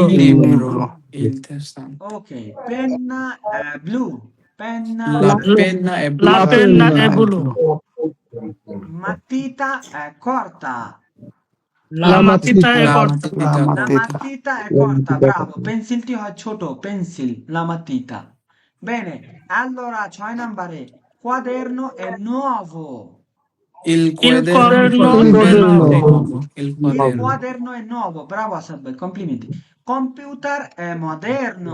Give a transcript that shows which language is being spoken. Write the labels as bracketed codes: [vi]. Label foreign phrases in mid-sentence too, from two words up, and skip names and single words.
[it] il libro, interessante. Ok, penna è blu. Penna La penna è blu, La penna è blu. matita è corta. La matita è la corta. matita, La La matita. matita è corta, bravo. [bn] Pensilটি হয় ছোট, [it] pencil, la matita. Bene, allora 6 নম্বরে quaderno è nuovo. il quaderno quaderno è è nuovo, nuovo. il Il quaderno, quaderno è nuovo, bravo Assad Bhai, complimenti. Computer è moderno.